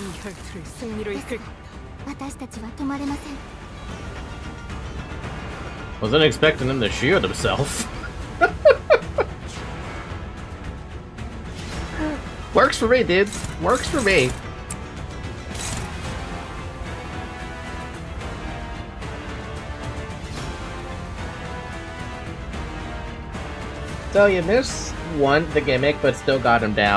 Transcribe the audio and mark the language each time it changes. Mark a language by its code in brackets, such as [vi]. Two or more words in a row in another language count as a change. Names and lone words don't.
[ko] 혈투를 승리로 이끌 [ja] 私たちは止まれません。 [en] Wasn't expecting him to shield himself. Works for me, dude. Works for me. So you missed the gimmick, but still got him down.